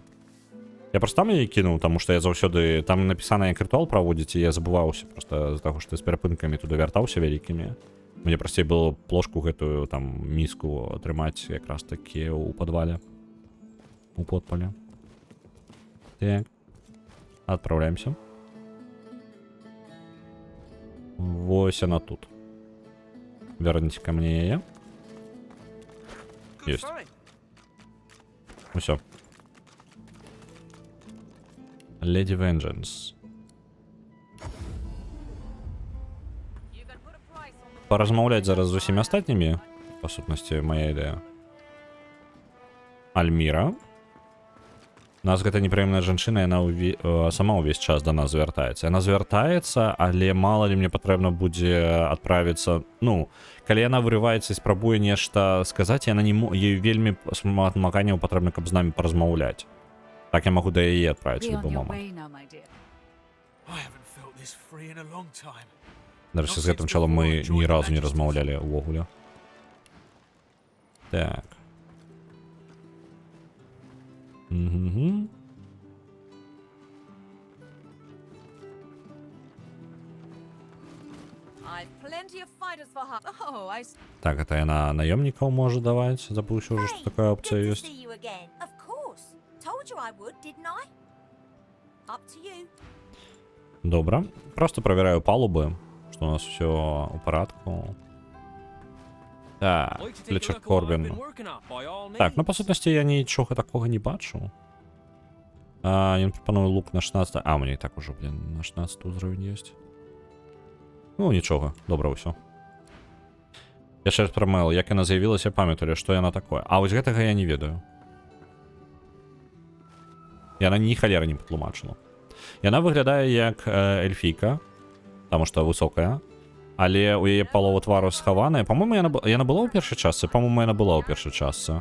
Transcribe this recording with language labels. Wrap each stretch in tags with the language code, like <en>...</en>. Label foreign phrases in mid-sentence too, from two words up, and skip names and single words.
<be>Я просто там яе кінуў,</be> <ru>тому что</ru> <be>я заўсёды... Там напісана, як ритуал праводзіць, і я забываўся просто з таго, што з перапынкамі туды вяртаўся вялікімі. Мне прасцей было плошку гэтую, там, міску атрымаць якраз таки у падвале. У подпале. Так. Отправляемся. Вось она тут.</be> <ru>Верните ко мне яе. Есть. Ну всё. Леди Vengeance.</ru> <be>Поразмаўляць зараз з усімі астатнімі, па сутнасці, моя ідэя. Альміра. Нас гэта непрыемная жанчына, яна сама ўвесь час да нас звяртаецца. Яна звяртаецца, але мала ли мне патрэбна будзе адправіцца... Ну, калі яна вырываецца і спрабуе нешта сказаць, яна не ёй вельмі шмат намаганняў патрэбна, каб з намі паразмаўляць. Так я магу да яе адправіць</be> <en>Be</en> <be>любы</be> <en>on your</en> <be>момант.</be> <en>way now, my dear. I haven't felt this free in a long time.</en> <be>Дарэчы, з гэтым чалом мы ні разу не размаўлялі ўвогуле. Так. Угу.</be> <en>I've plenty of fighters for half. Oh, I.</en> <be>Так, это яна наёмнікаў можа даваць. Забыўся ўжо, што такая опцыя</be> <en>Good to</en> <be>ёсць.</be> <en>see you again. Of course. Told you I would, didn't I? Up to you.</en> <ru>Добро. Просто проверяю палубы, что у нас все у порядку.</ru> <uk>Так, Флетчер Корбін. Так, ну по сутності я нічого такого не бачу. Він пропонує лук на 16. А, у мене і так уже, блін, на 16 уровень є. Ну, нічого, добре, все. Я ще раз про мейл.</uk> <be>Як яна з'явилася, пам'ятаю, що яна такое. А ось гэтага я не ведаю. Яна ні халера не патлумачила. Яна выглядае як эльфійка, таму што высокая, але у яе палова твару схаваная. Па-моему, яна была ў першай частцы? Па-моему, яна была ў першай частцы.</be>